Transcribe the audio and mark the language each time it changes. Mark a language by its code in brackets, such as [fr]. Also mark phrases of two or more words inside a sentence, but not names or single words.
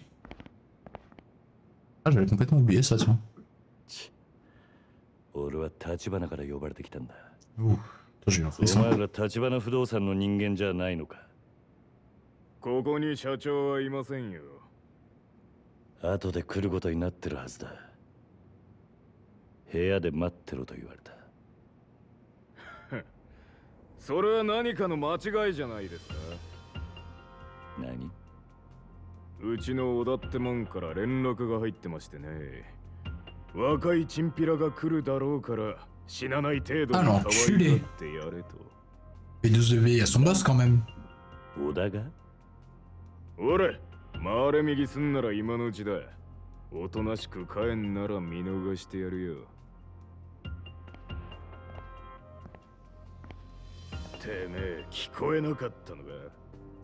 [fr] Ah, j'avais complètement oublié ça, tiens. Ouh, toi, j'ai eu un frisson. [ja] ここに社長はいませんよ。後で来ることになってるはずだ。部屋で待ってろと言われた。それは何かの間違いじゃないですか。何？うちの小田ってもんから連絡が入ってましてね。若いチンピラが来るだろうから死なない程度に可愛がってやれと。 [fr] P12V à son boss quand même. [ja] 小田が？俺、回れ右すんなら今のうちだ。おとなしく帰んなら見逃してやるよ。てめえ、聞こえなかったのか？